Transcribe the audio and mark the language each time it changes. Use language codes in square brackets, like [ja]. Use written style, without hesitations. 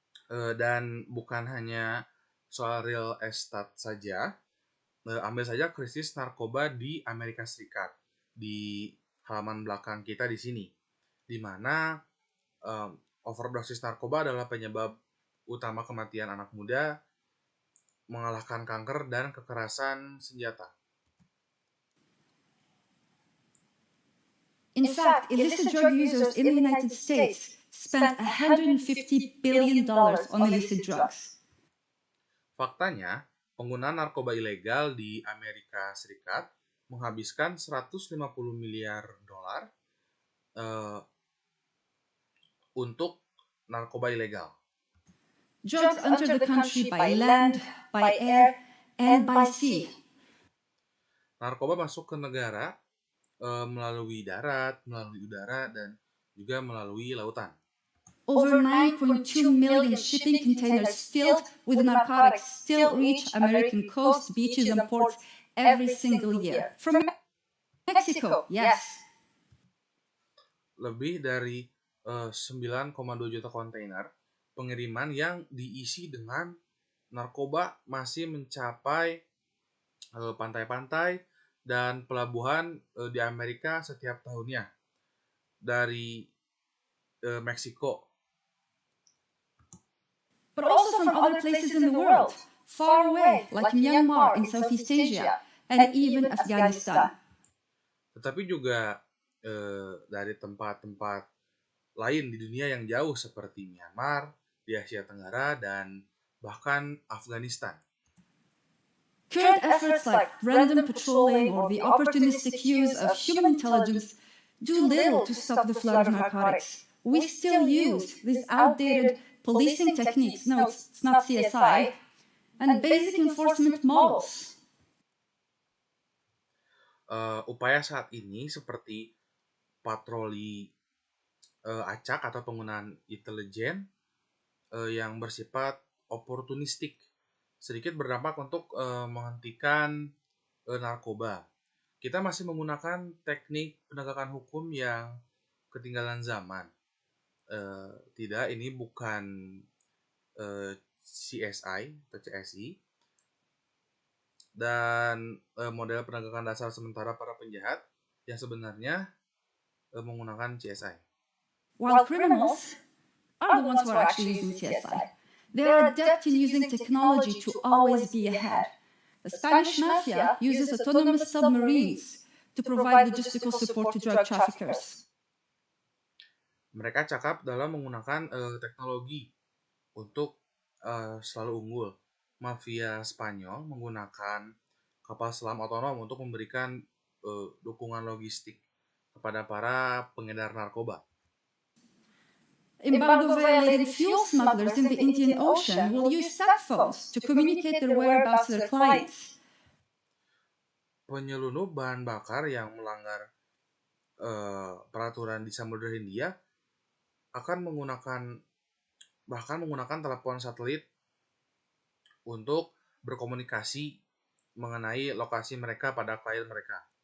[id] Dan bukan hanya soal real estate saja, ambil saja krisis narkoba di Amerika Serikat, di halaman belakang kita di sini, di mana overdosis narkoba adalah penyebab utama kematian anak muda, mengalahkan kanker dan kekerasan senjata. [en] In fact, illicit drug users in the United States spent $150 billion on illicit drugs. [id] Faktanya, penggunaan narkoba ilegal di Amerika Serikat menghabiskan 150 miliar dolar untuk narkoba ilegal. [en] Drugs enter the country by land, by air, and by sea. [id] Narkoba masuk ke negara melalui darat, melalui udara, dan juga melalui lautan. [en] Over 9.2 million shipping containers filled with narcotics still reach American coast, beaches, and ports every single year. From Mexico, yes. [id] Lebih dari 9,2 juta kontainer pengiriman yang diisi dengan narkoba masih mencapai pantai-pantai dan pelabuhan di Amerika setiap tahunnya dari Meksiko. [en] But also from other places in the world, far away, like Myanmar in Southeast Asia, and even Afghanistan. [id] Tetapi juga dari tempat-tempat lain di dunia yang jauh seperti Myanmar, di Asia Tenggara, dan bahkan Afghanistan. [en] Current efforts like random patrolling or the opportunistic use of human intelligence do little to stop the flood of narcotics. We still use these outdated policing techniques, no, it's not CSI, and basic enforcement models. [id] Upaya saat ini seperti patroli acak atau penggunaan intelijen yang bersifat oportunistik sedikit berdampak untuk menghentikan narkoba. Kita masih menggunakan teknik penegakan hukum yang ketinggalan zaman. Tidak, ini bukan CSI atau CSI, dan model penegakan dasar sementara para penjahat yang sebenarnya menggunakan CSI. [en] While criminals are the ones who are actually using CSI, they are adept in using technology to always be ahead. The Spanish mafia uses autonomous submarines to provide logistical support to drug traffickers. [id] Mereka cakap dalam menggunakan teknologi untuk selalu unggul. Mafia Spanyol menggunakan kapal selam otonom untuk memberikan dukungan logistik kepada para pengedar narkoba. [en] Embargo-violating fuel smugglers in the Indian Ocean will use sat phones to communicate their whereabouts to their clients. [id] Penyelundup bahan bakar yang melanggar peraturan di Samudra Hindia akan menggunakan telepon satelit untuk berkomunikasi mengenai lokasi mereka pada klien mereka.